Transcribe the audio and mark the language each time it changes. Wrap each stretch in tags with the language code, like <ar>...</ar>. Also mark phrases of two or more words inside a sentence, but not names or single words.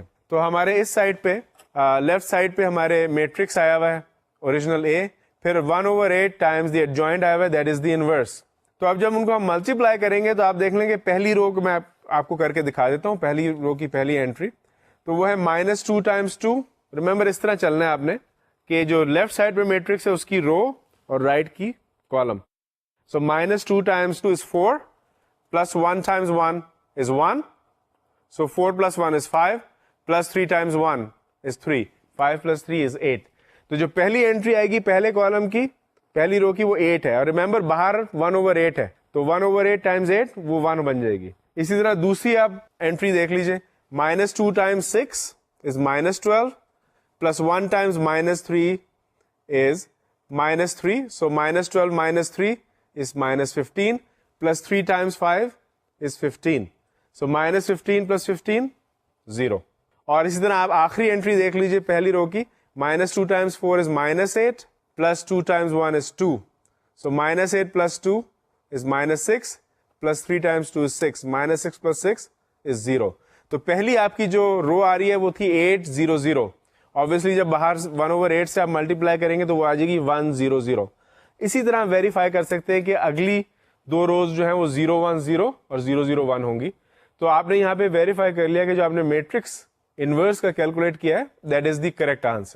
<ur>تو ہمارے اس سائڈ پہ</ur> <en>left side</en> <ur>پہ ہمارے میٹرکس آیا ہوا ہے</ur> <en>original A,</en> <ur>پھر 1/8</ur> <en>times the adjoint</en> <ur>آیا ہوا ہے,</ur> <en>that is the inverse.</en> <ur>تو اب جب ان کو ہم ملٹی پلائی کریں گے تو آپ دیکھ لیں گے پہلی رو کو میں آپ کو کر کے دکھا دیتا ہوں, پہلی رو کی پہلی اینٹری تو وہ ہے -2 × 2. ریمبر اس طرح چلنا ہے آپ نے کہ جو</ur> <en>left side</en> <ur>پہ میٹرکس ہے اس کی رو اور رائٹ کی کالم.</ur> <en>So -2 × 2 is 4, plus 1 × 1 is 1. So 4 + 1 is 5, plus 3 × 1 is 3. 5 + 3 is 8.</en> <ur>تو جو پہلی انٹری آئے گی پہلے کالم کی پہلی رو کی وہ 8 ہے, اور ریمبر باہر 1/8 ہے تو 1/8 × 8 وہ 1 بن جائے گی. اسی طرح دوسری آپ انٹری دیکھ لیجئے,</ur> <en>-2 × 6 is -12, plus 1 × -3 is -3. So -12 - 3 is -15, plus 3 × 5 is 15. So -15 + 15 0.</en> <ur>اور اسی طرح آپ آخری انٹری دیکھ لیجئے پہلی رو کی,</ur> <en>-2 × 4 is -8, plus 2 × 1 is 2. So -8 + 2 is -6, plus 3 × 2 is 6. -6 + 6 is 0.</en> <ur>تو پہلی آپ کی جو رو آ رہی ہے وہ تھی 8 0 0. Obviously جب باہر 1/8 سے آپ ملٹی پلائی کریں گے تو وہ آ جائے گی 1 0 0. اسی طرح ویریفائی کر سکتے ہیں کہ اگلی دو روز جو ہیں وہ 0 1 0 اور 0 0 1 ہوں گی. تو آپ نے یہاں پہ ویریفائی کر لیا کہ جو آپ نے</ur> <en>matrix inverse</en> <ur>کا کیلکولیٹ کیا ہے</ur> <en>that is the correct answer.</en>